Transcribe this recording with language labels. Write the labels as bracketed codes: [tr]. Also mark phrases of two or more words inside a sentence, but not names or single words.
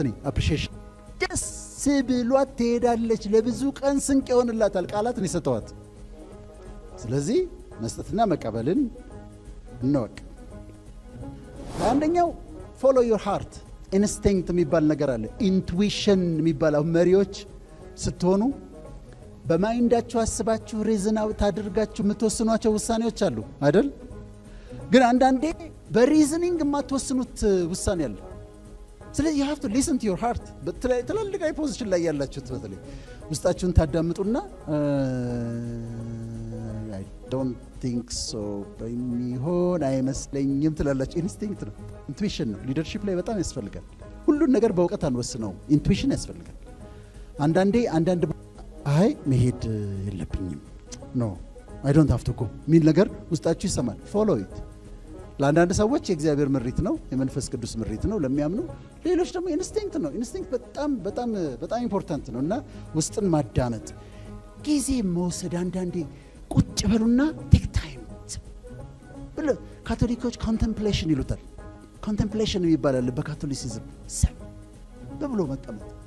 [am] እኔ አፕሪሺዬሽን ደስ ብሏት ትሄዳለች። ለብዙ ቀን ስንቅ ይሆንላታል። ቃላትን የሰጠዋት። ስለዚህ መስጠትና መቀበልን እንወቅ። አንደኛው [en] follow your heart instinct [am] የሚባል ነገር አለ። ኢንቱዊሽን የሚባል መሪዎች ስትሆኑ በማይንዳችሁ አስባችሁ [en] reason out [am] አድርጋችሁ የምትወስኗቸው ውሳኔዎች አሉ አይደል? ግን አንዳንዴ በሪዝኒንግ የማትወስኑት ውሳኔ አለ። ስለዚህ [en] you have to listen to your heart። [am] ትላልቅ ፖዚሽን ላይ ያላችሁት በተለይ ውስጣችሁን ታዳምጡና [en] I don't think [am] so በሚሆን አይመስለኝም ትላላችሁ። ኢንስቲንክት ነው፣ ኢንቱዊሽን ነው። ሊደርሺፕ ላይ በጣም ያስፈልጋል። ሁሉን ነገር በእውቀት አንወስነው፣ ኢንቱዊሽን ያስፈልጋል። አንዳንድ አይ መሄድ የለብኝም [en] no I don't have to go [am] ሚል ነገር ውስጣችሁ ይሰማል። [en] follow it። [am] ለአንዳንድ ሰዎች የእግዚአብሔር ምሪት ነው፣ የመንፈስ ቅዱስ ምሪት ነው ለሚያምኑ። ሌሎች ደግሞ ኢንስቲንክት ነው። ኢንስቲንክት በጣም ኢምፖርታንት ነው እና ውስጥን ማዳመጥ፣ ጊዜ መውሰድ። አንዳንዴ ቁጭ በሉና [en] take time [am] ብለ ካቶሊኮች ኮንቴምፕሌሽን ይሉታል። ኮንቴምፕሌሽን ይባላል በካቶሊሲዝም ሰብ ብሎ መቀመጥ።